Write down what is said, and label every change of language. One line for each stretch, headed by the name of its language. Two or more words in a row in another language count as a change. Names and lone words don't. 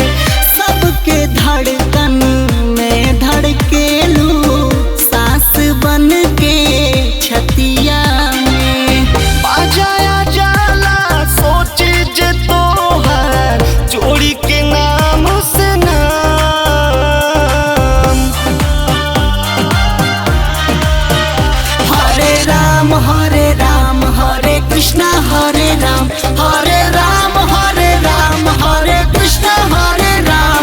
Bhojpuri: सबके धड़कन में धड़केलू सांस बन के छतिया में बजाया जाला सोचे जे तोहर जोड़ी के नाम से नाम।
Sanskrit: हरे राम हरे कृष्णा हरे राम हरे राम हरे कृष्णा हरे राम